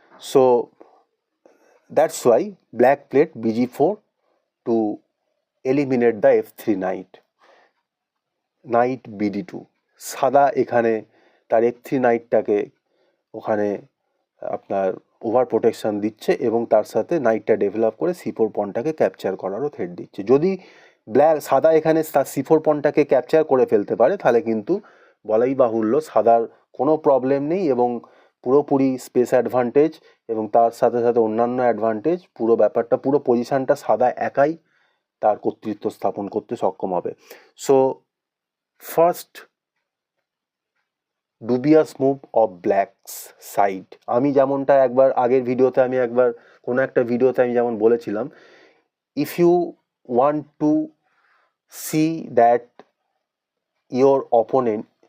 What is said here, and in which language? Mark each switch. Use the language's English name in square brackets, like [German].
[English] So that's why black played bg4 to eliminate the f3 knight. [Bangla] Knight bd2, সাদা এখানে তার f3 নাইটটাকে ওখানে আপনার ওভার প্রোটেকশন দিচ্ছে এবং তার সাথে নাইটটা ডেভেলপ করে c4 পনটাকে ক্যাপচার করারও থ্রেট দিচ্ছে। যদি সাদা এখানে তার c4 পনটাকে ক্যাপচার করে ফেলতে পারে, তাহলে কিন্তু বলাই বাহুল্য সাদার কোনো প্রবলেম নেই এবং পুরোপুরি স্পেস অ্যাডভান্টেজ এবং তার সাথে সাথে অন্যান্য অ্যাডভান্টেজ, পুরো ব্যাপারটা, পুরো পজিশনটা সাদা একাই তার কর্তৃত্ব স্থাপন করতে সক্ষম হবে। [English] so first dubious move of black's side, [Bangla] আমি যেমনটা একবার আগের ভিডিওতে, আমি একবার কোনো একটা ভিডিওতে আমি যেমন বলেছিলাম, [English] if you want to see that your opponent,